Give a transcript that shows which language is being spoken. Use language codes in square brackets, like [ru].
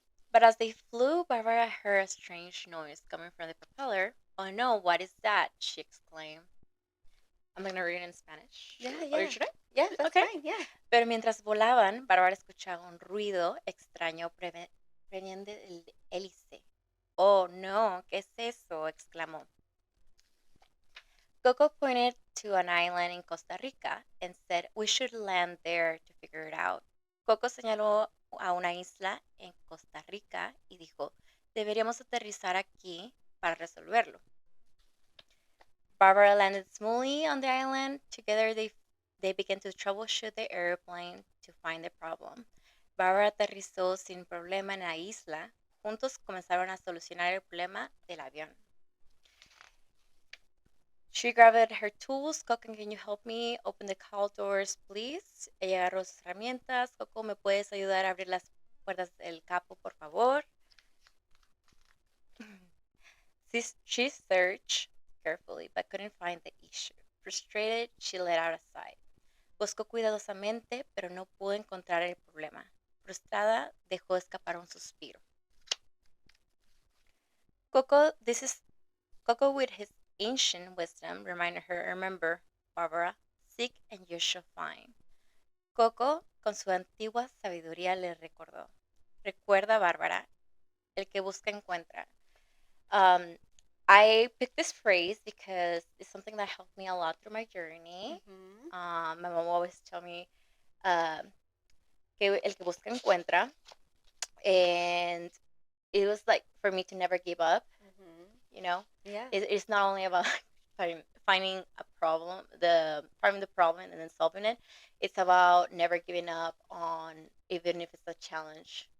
[en] But as they flew, Barbara heard a strange noise coming from the propeller. Oh no, what is that? She exclaimed. I'm going to read it in Spanish. Yeah, Or yeah. should I? Yeah, that's Okay. fine. Yeah. [es] Pero mientras volaban, Bárbara escuchaba un ruido extraño proveniente del hélice. Oh no, ¿qué es eso? Exclamó. [en] Coco pointed to an island in Costa Rica and said we should land there to figure it out. [es] Coco señaló a una isla en Costa Rica y dijo, deberíamos aterrizar aquí para resolverlo. [en] Barbara landed smoothly on the island. Together they began to troubleshoot the airplane to find the problem. [es] Barbara aterrizó sin problema en la isla. Juntos comenzaron a solucionar el problema del avión. [en] She grabbed her tools. Coco, can you help me open the car doors, please? [es] Ella agarró sus herramientas. Coco, ¿me puedes ayudar a abrir las puertas del capo, por favor? [en] She searched carefully but couldn't find the issue. Frustrated, she let out a sigh. [es] Buscó cuidadosamente, pero no pudo encontrar el problema. Frustrada, dejó escapar un suspiro. [en] Coco, Coco, with his ancient wisdom, reminded her, remember, Barbara, seek and you shall find. [es] Coco, con su antigua sabiduría, le recordó. Recuerda, Bárbara, el que busca encuentra. [en] Um, I picked this phrase because it's something that helped me a lot through my journey. Mm-hmm. My mom always tell me [es] que el que busca encuentra. [en] And it was like for me to never give up, Mm-hmm. you know? Yeah. It's not only about finding a problem, finding the problem and then solving it. It's about never giving up on even if it's a challenge.